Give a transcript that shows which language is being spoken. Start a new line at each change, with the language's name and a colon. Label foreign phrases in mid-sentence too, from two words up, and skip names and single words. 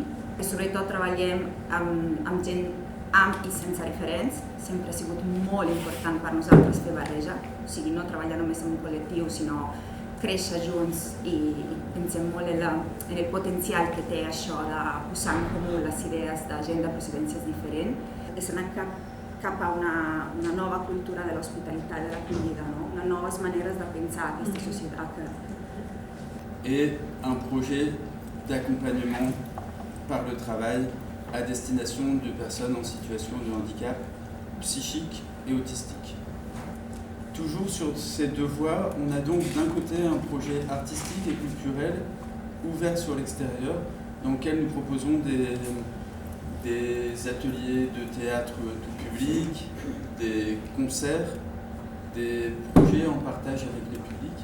Catalan: I sobretot treballem amb gent amb i sense referents, sempre ha sigut molt important per nosaltres fer barreja, o sigui, no treballar només en un col·lectiu, sinó créixer junts i pensem molt en el potencial que té això de posar en comú les idees de gent de procedències diferents. És anar cap a una nova cultura de l'hospitalitat, de l'acollida, unes noves maneres de pensar aquesta societat.
French: Et un projet d'accompagnement par le travail à destination de personnes en situation de handicap psychique et autistique. Toujours sur ces 2 voies, on a donc d'un côté un projet artistique et culturel ouvert sur l'extérieur, dans lequel nous proposons des ateliers de théâtre tout public, des concerts, des projets en partage avec les publics.